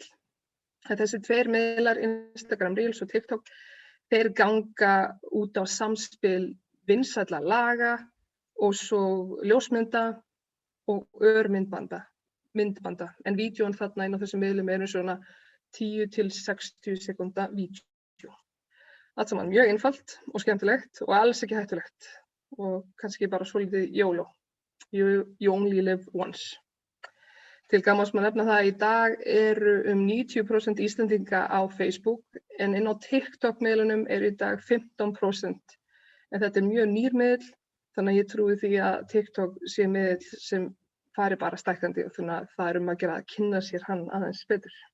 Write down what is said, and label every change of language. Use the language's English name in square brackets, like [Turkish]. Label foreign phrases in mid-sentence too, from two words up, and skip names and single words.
[Icelandic] Þessi tveir miðlar, Instagram Reels og TikTok, þeir ganga út á samspil vinsælla laga og svo ljósmynda og örmyndbanda. En vídjón þarna inn á þessum miðlum svona 10 til 60 sekúnda vídjó. Allt saman mjög einfalt og skemmtilegt og alls ekki hættulegt og kannski bara svolítið YOLO. [English] You only live once. [Icelandic] Til gamans má nefna það að í dag eru 90% Íslendinga á Facebook en inn á TikTok-miðlunum í dag 15%. En þetta mjög nýr miðl, þannig að ég trúi því að TikTok sé miðl sem fari bara stækkandi og þannig að það að gera að kynna sér hann aðeins betur.